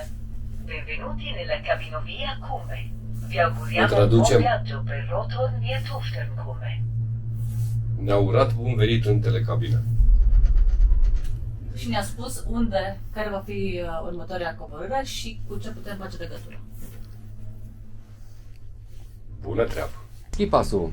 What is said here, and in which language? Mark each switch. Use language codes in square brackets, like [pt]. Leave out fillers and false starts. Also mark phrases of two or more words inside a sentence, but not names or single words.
[it] Benvenuti nella cabinovia Kumme. Vi auguriamo un buon viaggio per Rothorn via Tuftenkumme. [ro] Ne-a urat bun venit în telecabină. Și ne-a spus care va fi următoarea coborâre și cu ce putem face legătură. Bună treabă! Ski pasul.